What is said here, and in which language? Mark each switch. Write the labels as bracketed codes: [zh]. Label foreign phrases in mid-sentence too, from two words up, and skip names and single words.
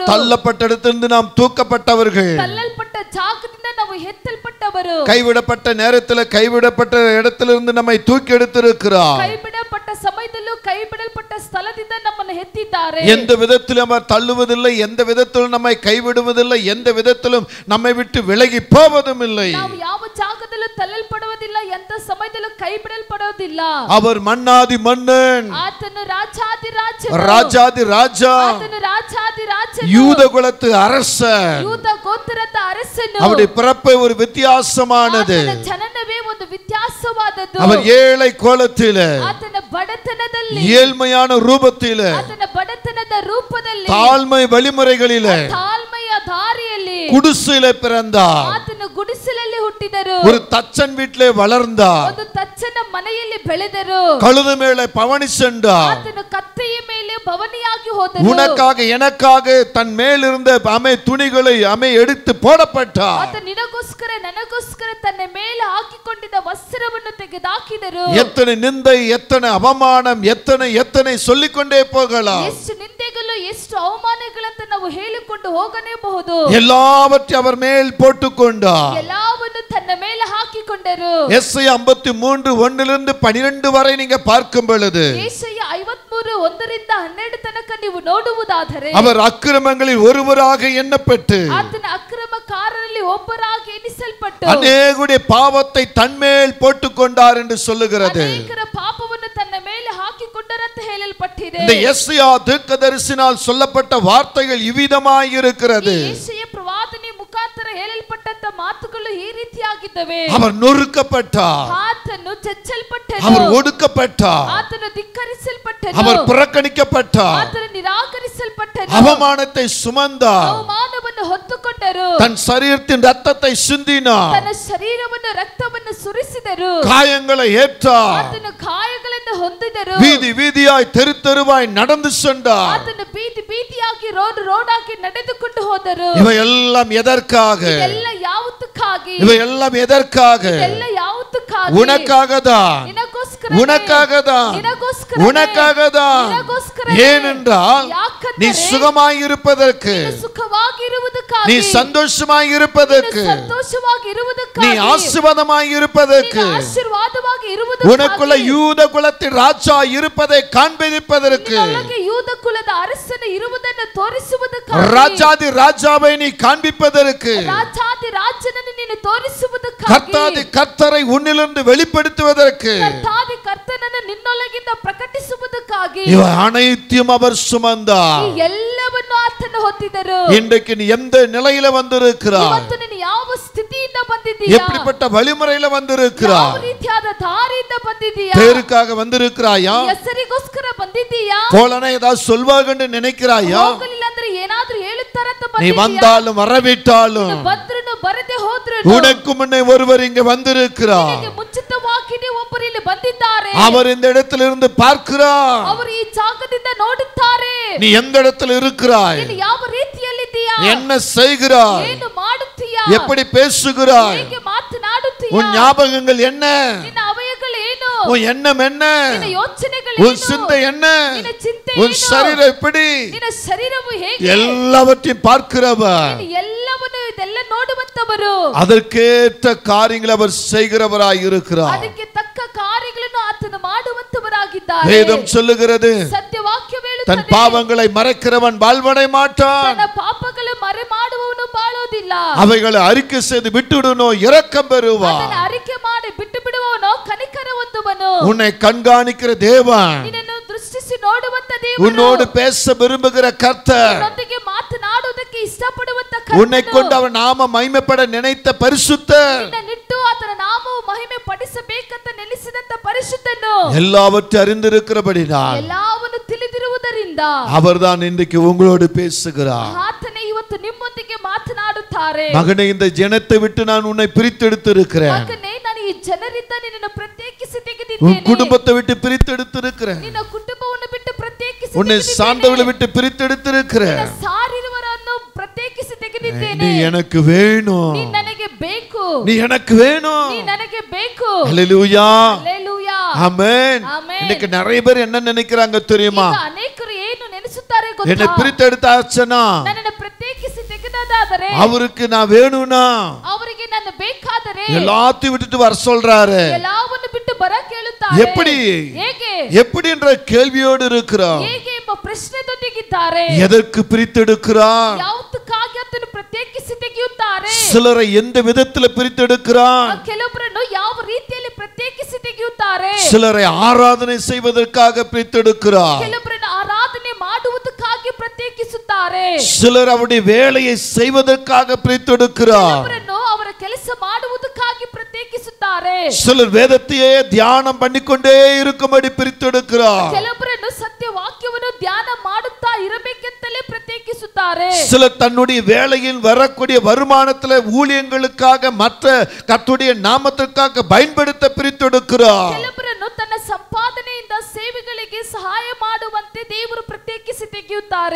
[ta] தள்ளப்பட்ட இடத்திலிருந்து நாம் தூக்கப்பட்டவர்கள். [kn] ತಳ್ಳಲ್ಪಟ್ಟ ಜಾಗದಿಂದ ನಾವು ಎತ್ತಲ್ಪಟ್ಟವರು. [ta] கைவிடப்பட்ட நேரத்தில் கைவிடப்பட்ட இடத்திலிருந்து நம்மை தூக்கி எடுத்திருக்கிறார். [kn] ಕೈ ಬಿಡಲ್ಪಟ್ಟ ಸಮಯದಲ್ಲೂ ಕೈ ಬಿಡಲ್ಪಟ್ಟ ಸ್ಥಳದಿಂದ ನಮ್ಮನ್ನು ಎತ್ತಿದ್ದಾರೆ. [ta] எந்த விதத்திலும் அவர் தள்ளுவதில்லை, எந்த விதத்திலும் நம்மை கைவிடுவதில்லை, எந்த விதத்திலும் நம்மை விட்டு விலகி போவதும் இல்லை. [kn] ನಾವು ಯಾವ ಜಾಗದಲ್ಲೂ ತಳ್ಳಲ್ಪಡುವುದಿಲ್ಲ, ಎಂತ ಸಮಯದಲ್ಲೂ ಕೈ ಬಿಡಲ್ಪಡುವುದಿಲ್ಲ. [ta] அவர் மன்னாதி மன்னன், [kn] ಆತನು ರಾಜಾದಿ ರಾಜನು, [ta] ராஜாதி ராஜா, [kn] ಆತನು ರಾಜಾದಿ ರಾಜನು, [ta] யூத குலத்து அரசன். [kn] ಯೂದ ಗೋತ್ರದ ಅರಸನು. [ta] அவருடைய பிறப்பை ஒரு வித்தியாசமானது. [kn] ಆತನ ಜನನವೇ ಒಂದು ವ್ಯತ್ಯಾಸವಾದದ್ದು. [ta] அவர் ஏழை கோலத்திலே, [kn] ಆತನ ಬಡತನದಲ್ಲಿ, [ta] ஏழ்மையான ரூபத்திலே, [kn] ಆತನ ಬಡತನದ ರೂಪದಲ್ಲಿ, [ta] தாழ்மை வழிமுறைகளிலே, [kn] ತಾಳ್ಮೆಯ ದಾರಿಯಲ್ಲಿ, [ta] குடிசையிலே பிறந்தார். [kn] ಆತನು ಗುಡಿಸಲಲ್ಲಿ ಹುಟ್ಟಿದರು. [ta] ஒரு தச்சன் வீட்டிலே வளர்ந்தார். [kn] ಒಂದು ತಚ್ಚನ ಮನೆಯಲ್ಲಿ ಬೆಳೆದರು. [ta] கழுது மேலே பவனி சென்றார். [kn] ಆತನು ಕತ್ತೆಯ ಮೇಲೆ ಭವನಿಯಾಗಿ ಹೋದರು. [ta] உனக்காக எனக்காக தன் மேல் இருந்த அமை துணிகளை எடுத்து போடப்பட்டார். [kn] ಆತ ನಿನಗೋಸ್ಕರ ನನಗೋಸ್ಕರ ತನ್ನ ಮೇಲೆ ಹಾಕಿಕೊಂಡಿದ್ದ ವಸ್ತ್ರವನ್ನು ತೆಗೆದುಹಾಕಿದರು. [ta] எத்தனை நிந்தை, எத்தனை அவமானம், எத்தனை சொல்லிக்கொண்டே போகலாம். [kn] ಎಷ್ಟು ನಿಂದೆಗಳು, ಎಷ್ಟು ಅವಮಾನಗಳಂತ ನಾವು ಹೇಳಿಕೊಂಡು ಹೋಗನೇಬಹುದು. [ta] எல்லாவற்றையும் அவர் மேல் போட்டுக்கொண்டார். [kn] ಎಲ್ಲವನ್ನು ತನ್ನ ಮೇಲೆ ಹಾಕಿಕೊಂಡರು. [ta] எஸ்ஐயா 53:1-12 வரை நீங்க பார்க்கும் பொழுது [kn] ಯೆಶಾಯ 53:1-12 ತನಕ ನೀವು ನೋಡುವುದಾದರೆ [ta] அவர் அக்கிரமங்களில் ஒருவராக எண்ணப்பட்டு [kn] ಆತನ ಅಕ್ರಮಕಾರರಲ್ಲಿ ಒಬ್ಬರಾಗಿ ಎಣಿಸಲ್ಪಟ್ಟು [ta] அநேகருடைய பாவத்தை தன்மேல் போட்டுக்கொண்டார் என்று சொல்லுகிறது. [kn] ಅನೇಕರ ಪಾಪವನ್ನು ತನ್ನ ಮೇಲೆ ಹಾಕಿಕೊಂಡರಂತ ಹೇಳಲ್ಪಟ್ಟಿದೆ. [ta] இந்த எஸ்ஐயா தீர்க்கதரிசினால் சொல்லப்பட்ட வார்த்தைகள் இவ்விதமாய் இருக்கிறது. [kn] ಯೆಶಾಯ ಪ್ರವಾದನೆ ಮುಖಾಂತರ ಹೇಳಲ್ಪಟ್ಟಂತ ಮಾತುಗಳು ಈ ರೀತಿಯಾಗಿ ಆಗಿದ್ದವೆ. [ta] அவர் நொறுக்கப்பட்டார், [kn] ಆತನು ಚಚ್ಚಲ್ಪಟ್ಟನು, [ta] அவர் ஒடுக்கப்பட்டார், [kn] ಆತನು ಧಿಕ್ಕರಿಸಲ್ಪಟ್ಟನು, [ta] அவர் புறக்கணிக்கப்பட்டார், [kn] ಆತನು ನಿರಾಕರಿಸಲ್ಪಟ್ಟನು, [ta] அவமானத்தை சுமந்தார், [kn] ಅವಮಾನವನ್ನು ಹೊತ್ತುಕೊಂಡರು, [ta] தன் சரீரத்தின் ரத்தத்தை சிந்தினார், [kn] ತನ್ನ ಶರೀರವನ್ನು ರಕ್ತವನ್ನು ಸುರಿಸಿದರು, [ta] காயங்களை ஏற்றார், [kn] ಆತನು ಗಾಯಗಳನ್ನು ಹೊಂದಿದರು, [ta] வீதி வீதியாய் தெரு தெருவாய் நடந்து சென்றார். [kn] ಆತನು ಬೀದಿ ಬೀದಿಯಾಗಿ ರೋಡ್ ರೋಡಾಗಿ ನಡೆದುಕೊಂಡು ಹೋದರು. [ta] இவையெல்லாம் எதற்காக? [kn] ಎಲ್ಲ ಯಾವುದಕ್ಕಾಗಿ? [ta] இவையெல்லாம் எதற்காக? [kn] ಎಲ್ಲ ಯಾವುದಕ್ಕಾಗಿ? [ta] உனக்காகதான், [kn] ನಿನಗೋಸ್ಕರ, [ta] உனக்காகதான், [kn] ನಿನಗೋಸ್ಕರ, [ta] உனக்காகதான். [kn] ನಿನಗೋಸ್ಕರ. [ta] ஏனென்றால் நீ சுகமாய் இருப்பதற்கு, [kn] ಸುಖವಾಗಿರುವುದಕ್ಕಾಗಿ, [ta] நீ சந்தோஷமாய் இருப்பதற்கு, [kn] ನೀನು ಸಂತೋಷವಾಗಿ [ta] நீ [kn] ಇರುವುದಕ್ಕಾಗಿ, [ta] ஆசீர்வாதமாய் இருப்பதற்கு, [kn] ನೀನು ಆಶೀರ್ವಾದವಾಗಿ [ta] உனக்குள்ள [kn] ಇರುವುದಕ್ಕಾಗಿ, [ta] யூத குலத்தின் ராஜா இருப்பதை காண்பிப்பதற்கு, [kn] ನಿನ್ನೊಳಗೆ ಯೂದ ಕುಲದ ಅರಸನು ಇರುವುದನ್ನು ತೋರಿಸುವುದಕ್ಕಾಗಿ, [ta] ராஜாதி ராஜாவை நீ காண்பிப்பதற்கு, [kn] ರಾಜಾದಿ ರಾಜನನ್ನು ನೀನು ತೋರಿಸುವುದಕ್ಕಾಗಿ, [ta] கர்த்தாதி கர்த்தரை உன்னிலிருந்து வெளிப்படுத்துவதற்கு, [kn] ಕರ್ತಾದಿ ಕರ್ತನನ್ನು ನಿನ್ನೊಳಗಿಂದ ಪ್ರಕಟಿಸುವುದಕ್ಕಾಗಿ [ta] இவை அனைத்தையும் அவர் சுமந்தார். [kn] ಈ ಎಲ್ಲವನ್ನು ಆತನು ಹೊತ್ತಿದರು. [ta] இன்றைக்கு நீ எந்த நிலையில வந்திருக்கிறாய்? [kn] ಇವತ್ತು ನೀನು ಯಾವ ಸ್ಥಿತಿಯಿಂದ ಬಂದಿದ್ದೀಯಾ? [ta] எப்படிப்பட்ட வழிமுறையில வந்திருக்கிறாய்? [kn] ಯಾವ ರೀತಿಯಾದ ದಾರಿಯಿಂದ ಬಂದಿದ್ದೀಯಾ? [ta] பேருக்காக வந்திருக்கிறாயா? [kn] ಹೆಸರಿಗೋಸ್ಕರ ಬಂದಿದ್ದೀಯಾ? [ta] போலனா ஏதாவது சொல்வாங்கன்னு நினைக்கிறாயா? [kn] ಹೋಗಲಿಲ್ಲ ಅಂದ್ರೆ ಏನಾದ್ರೂ ಹೇಳುತ್ತಾರಂತ [ta] நீ [kn] ಬಂದಿದ್ದೀಯಾ? [ta] வந்தாலும் வரவிட்டாலும் [kn] ಬಂದ್ರುನು ಬರದೆ ಹೋದ್ರು [ta] உனக்கு முன்னே ஒருவர் இங்க வந்திருக்கிறார். [kn] ನಿನಗೆ ಮುಂಚಿತವಾಗಿಯೇ ಒಬ್ಬರು ಇಲ್ಲಿ ಬಂದಿದ್ದಾರೆ. [ta] அவர் இந்த இடத்துல இருந்து பார்க்கிறார். [kn] ಅವರು ಈ ಜಾಗದಿಂದ ನೋಡುತ್ತಾರೆ. [ta] நீ எந்த இடத்துல இருக்கிறாய்? [kn] ನೀನು ಯಾವ ರೀತಿಯಲ್ಲಿದ್ದೀಯಾ? [ta] என்ன செய்கிறாய்? [kn] ಏನು ಮಾಡುತ್ತೀಯಾ? [ta] எப்படி பேசுகிறாய்? [kn] ಹೇಗೆ ಮಾತನಾಡುತ್ತೀಯಾ? [ta] உன் ஞாபகங்கள் என்ன? [kn] ನಿನ್ನ ಅವಯಗಳು ಏನು? [ta] உன் எண்ணம் என்ன? [kn] ನಿನ್ನ ಯೋಚನೆಗಳು [ta] உன் [kn] ಏನು? [ta] சிந்தை என்ன? [kn] ನಿನ್ನ ಚಿಂತೆ [ta] உன் [kn] ಏನು? [ta] சரீரம் எப்படி? [kn] ನಿನ್ನ ಶರೀರವು ಹೇಗೆ? [ta] எல்லாவற்றையும் பார்க்கிறவர், [kn] ನೀನು ಎಲ್ಲವನ್ನು ಇದೆಲ್ಲ ನೋಡುವಂತವರು, [ta] அதற்கேற்ற காரியங்களை அவர் செய்கிறவராய் இருக்கிறார். [kn] ಅದಕ್ಕೆ ತಕ್ಕ ಕಾರ್ಯಗಳನ್ನು ಆತನು ಮಾಡುವಂತವರಾಗಿದ್ದಾರೆ. [ta] வேதம் சொல்லுகிறது, [kn] ಸತ್ಯವಾಕ್ಯ [ta] தன் [kn] ಹೇಳುತ್ತದೆ, [ta] பாவங்களை மறைக்கிறவன் வாழ்வடை மாட்டான், [kn] ತನ್ನ ಪಾಪಗಳು ಮರೆ ಮಾಡುವವನು ಬಾಳೋದಿಲ್ಲ. [ta] அவைகளை அறிக்கை செய்து விட்டுடுனோ இரக்கம் பெறுவான். [kn] ಅದನ್ನು ಅರಿಕೆ ಮಾಡಿ ಬಿಟ್ಟು ಬಿಡುವವನು ಕನಿಕರ ಹೊಂದುವನು. [ta] உன்னை கண்காணிக்கிற தேவன், [kn] ನಿನ್ನನ್ನು ದೃಷ್ಟಿಸಿ ನೋಡುವಂತ ದೇವರು, [ta] உன்னோடு பேச விரும்புகிற கர்த்தர், [kn] ನಿನ್ನೊಂದಿಗೆ ಮಾತನಾಡುವುದಕ್ಕೆ ಇಷ್ಟಪಡುವಂತ [ta] உன்னை [kn] ಕರ್ತನು, [ta] கொண்டு அவர் நாம மகிமைப்பட நினைத்த பரிசுத்தர், [kn] ನಿನ್ನನ್ನಿಟ್ಟು ಆತನ ನಾಮವು ಮಹಿಮೆ ಪಡಿಸಬೇಕಂತ ನೆಲೆಸಿದಂತ ಪರಿಶುದ್ಧನು, [ta] எல்லாவற்றையும் அறிந்திருக்கிறபடினால் [kn] ಎಲ್ಲವನ್ನು ತಿಳಿದಿರುವುದರಿಂದ [ta] அவர்தான் இன்றைக்கு உங்களோடு பேசுகிறார். [kn] ಆತನೇ ಇವತ್ತು ನಿಮ್ಮೊಂದಿಗೆ ಮಾತನಾಡುತ್ತಾರೆ. [ta] மகனே, இந்த ஜனத்தை விட்டு நான் உன்னை பிரித்தெடுத்திருக்கிறேன், [kn] ಮಗನೇ, ನಾನು ಈ ಜನರಿಂದ ನಿನ್ನನ್ನು ಪ್ರತ್ಯೇಕಿಸಿ [ta] உன் [kn] ತೆಗೆದಿದ್ದೇನೆ. [ta] குடும்பத்தை விட்டு பிரித்தெடுத்திருக்கிறேன், [kn] ನಿನ್ನ ಕುಟುಂಬವನ್ನು ಬಿಟ್ಟು ಪ್ರತ್ಯೇಕಿಸಿ [ta] உன்னை [kn] ತೆಗೆದಿದ್ದೇನೆ. [ta] சார்ந்தவளை விட்டு பிரித்தெடுத்திருக்கிறேன். [kn] ನಿನ್ನ ಸಾರಿರುವವರನ್ನು ಪ್ರತ್ಯೇಕಿಸಿ [ta] நீ [kn] ತೆಗೆದಿದ್ದೇನೆ. [ta] எனக்கு வேணும், [kn] ನೀ ನನಗೆ ಬೇಕು, [ta] நீ எனக்கு வேணும். [kn] ನೀ ನನಗೆ ಬೇಕು. [ta] ஹல்லேலூயா, [kn] ಹಲ್ಲೆಲೂಯಾ, [ta] ஆமென். ஆமென். இன்னைக்கு நிறைய பேர் என்ன நினைக்கிறாங்க தெரியுமா? [kn] ಈಗ ಅನೇಕರು ಏನು ನೆನೆಸುತ್ತಾರೆ [ta] என்னை [kn] ಗೊತ್ತಾ? [ta] பிரித்தெடுத்தாச்சுன்னா [kn] ನನ್ನನ್ನು ಪ್ರತ್ಯೇಕಿಸಿ ತೆಗೆದಾದರೆ, [ta] அவருக்கு நான் வேணும்னா [kn] ಅವರಿಗೆ ನಾನು ಬೇಕಾದರೆ [ta] எல்லாத்தையும் விட்டுட்டு வர சொல்றாரு. [kn] ಎಲ್ಲವನ್ನು ಬಿಟ್ಟು ಬರ ಕೇಳುತ್ತಾರೆ. [ta] எப்படி? [kn] ಹೇಗೆ? [ta] எப்படி என்ற கேள்வியோடு இருக்கிறோம். [kn] ಹೇಗೆ ಎಂಬ ಪ್ರಶ್ನೆದೊಂದಿಗಿದ್ದಾರೆ. [ta] எதற்கு பிரித்தெடுக்கிறான்? [kn] ಯಾವುದಕ್ಕಾಗಿ ಆತನು ಪ್ರತ್ಯೇಕಿಸಿ ತೆಗೆಯುತ್ತಾರೆ. [ta] சிலரை எந்த விதத்துல பிரித்தெடுக்கிறான்? [kn] ಕೆಲವರನ್ನು ಯಾವ ರೀತಿಯಲ್ಲಿ ಪ್ರತ್ಯೇಕಿಸಿ ತೆಗೆಯುತ್ತಾರೆ. [ta] சிலரை ஆராதனை செய்வதற்காக பிரித்தெடுக்கிறார். [kn] ಕೆಲವರನ್ನು ಆರಾಧನೆ ಮಾಡುವುದಕ್ಕಾಗಿ ಪ್ರತ್ಯೇಕಿಸುತ್ತಾರೆ. [ta] சிலர் அவருடைய வேலையை செய்வதற்காக பிரித்தெடுக்கிறார். [kn] ಕೆಲವರನ್ನು ಅವರ ಕೆಲಸ ಮಾಡುವುದಕ್ಕಾಗಿ ಪ್ರತ್ಯೇಕಿಸುತ್ತಾರೆ. [ta] சிலர் வேதத்தையே தியானம் பண்ணிக்கொண்டே இருக்கும்படி பிரித்தெடுக்கிறார். [kn] ಕೆಲವರನ್ನು ಸತ್ಯವಾಕ್ಯವನ್ನು ಧ್ಯಾನ ಮಾಡುತ್ತಾ ಇರಬೇಕೆಂತಲೇ ಪ್ರತ್ಯೇಕಿಸುತ್ತಾರೆ. [ta] சிலர் தன்னுடைய வேலையில் வரக்கூடிய வருமானத்துல ஊழியங்களுக்காக மற்ற கர்த்தருடைய நாமத்திற்காக பயன்படுத்த பிரித்தெடுக்கிறார். [kn] ಕೆಲವರನ್ನು ತನ್ನ ಸಂಪಾದನೆಯಿಂದ ಸೇವೆಗಳಿಗೆ ಸಹಾಯ ಮಾಡುವಂತೆ ದೇವರು ಪ್ರತ್ಯೇಕಿಸಿ ತೆಗೆಯುತ್ತಾರೆ.